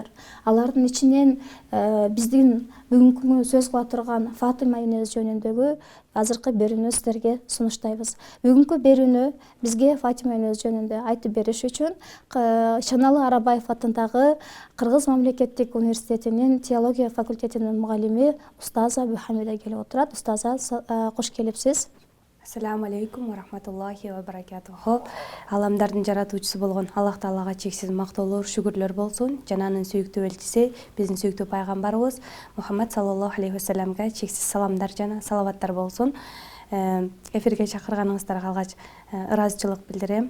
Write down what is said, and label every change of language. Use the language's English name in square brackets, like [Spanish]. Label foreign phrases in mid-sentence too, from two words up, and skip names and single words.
[Kyrgyz] Алардын ичинен биздин бүгүнкү сөз кыла турган Фатима энебиз жөнүндөгү азыркы берүүнү сиздерге сунуштайбыз. Бүгүнкү берүүнү бизге Фатима энебиз жөнүндө айтып бериш үчүн Шаналы Арабаев атындагы Кыргыз мамлекеттик университетинин теология факультетинин мугалими устаза Бухамеда келип отурат. Устаза, кош келипсиз. [Arabic] السلام عليكم ورحمة الله وبركاته. [Kyrgyz] Аламдардын жаратуучусу болгон Аллах Таалага чексиз мактоолор, шүгүрлөр болсун. Жана анын сүйүктүү элчиси, биздин сүйүктүү пайгамбарыбыз Мухаммад [Arabic] صلى الله عليه وسلم [Kyrgyz] чексиз саламдар жана салаваттар болсун. Эфирге чакырганыңыздарга алгач ыраазычылык билдирем.